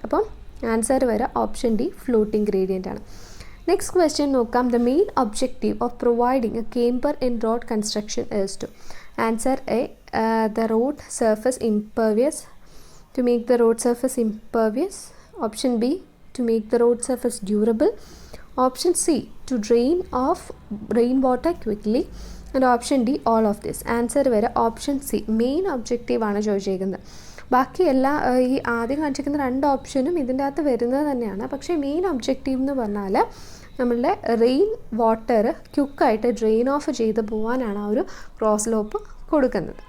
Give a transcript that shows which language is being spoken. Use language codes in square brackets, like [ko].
[ml] അപ്പം ആൻസർ വരിക option D floating gradient ആണ്. നെക്സ്റ്റ് ക്വസ്റ്റ്യൻ നോക്കാം. [en] The main objective of providing a camber in road construction is to. Answer A the road surface impervious, to make the road surface impervious. Option B to make the road surface durable. Option C, to drain off rainwater quickly. And option D, all of this. [ml] Answer വരെ option C main objective ആണ് ചോദിച്ചിരിക്കുന്നത്. ബാക്കി എല്ലാ ഈ ആദ്യം കാണിച്ചിരിക്കുന്ന 2 ഓപ്ഷനും ഇതിൻ്റെ അകത്ത് വരുന്നത് തന്നെയാണ്. പക്ഷേ മെയിൻ ഒബ്ജക്റ്റീവ് എന്ന് പറഞ്ഞാൽ നമ്മളുടെ റെയിൻ വാട്ടർ ക്യുക്കായിട്ട് ഡ്രെയിൻ ഓഫ് ചെയ്ത് പോകാനാണ് ആ ഒരു ക്രോസ് ലോപ്പ് കൊടുക്കുന്നത്.